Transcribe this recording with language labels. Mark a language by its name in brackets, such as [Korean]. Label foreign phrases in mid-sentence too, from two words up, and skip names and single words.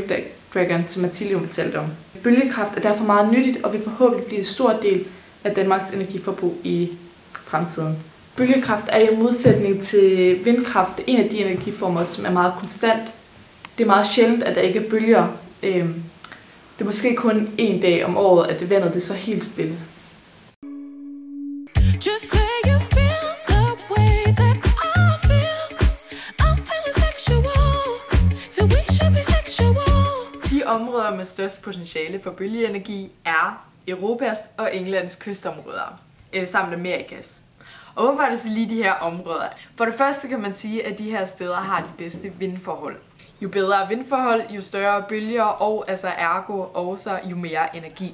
[Danish] Wave Dragon, som Mathilde fortalte om. Bølgekraft er derfor meget nyttigt og vil forhåbentlig blive en stor del af Danmarks energiforbrug i fremtiden. Bølgekraft er i modsætning til vindkraft en af de energiformer, som er meget konstant. Det er meget sjældent, at der ikke er bølger. Det er måske kun en dag om året, at vandet det så helt stille. [English] Just say you feel the way that I feel. I'm feeling sexual, so we should be sexual. [Danish] De områder med størst potentiale for bølgeenergi er Europas og Englands kystområder, samt Amerikas. Og hvorfor er det så lige de her områder? For det første kan man sige, at de her steder har de bedste vindforhold. Jo bedre vindforhold, jo større bølger og altså ergo også jo mere energi.